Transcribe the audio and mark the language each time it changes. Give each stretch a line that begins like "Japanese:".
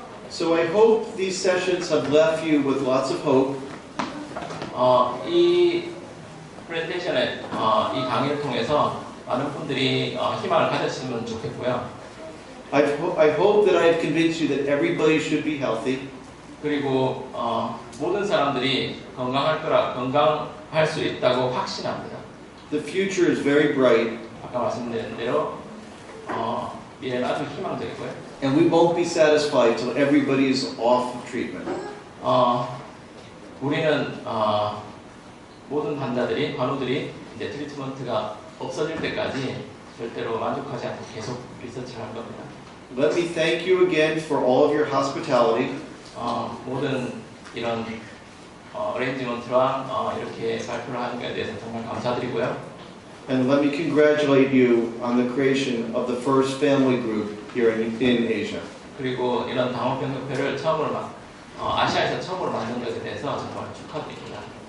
English: So I hope these sessions have left you with lots of hope.
Korean: 이 프레젠테이션의 이 강의를 통해서 많은 분들이 희망을 가졌으면 좋겠고요.
English: I hope that I have convinced you that everybody should be healthy.
Korean: 그리고 모든 사람들이 건강할 수 있다고 확신합니다.
English: The future is very bright.
Korean: 아까 말씀드린 대로 미래는 아주 희망적이고요.
English: And we won't be satisfied till everybody is off of treatment.
Korean: 우리는 모든 환우들이 이제 트리트먼트가 없어질 때까지 절대로 만족하지 않고 계속 리서치를 할 겁니다.
English: Let me thank you again for all of your hospitality.
Korean: 모든 이런 어레인지먼트랑 이렇게 발표를 하는 것에 대해서 정말 감사드리고요.
English: And let me congratulate you on the creation of the first family group here in Asia.
Korean: 그리고 이런 당원병협회를 아시아에서 처음으로 만든 것에 대해서 정말 축하드립니다.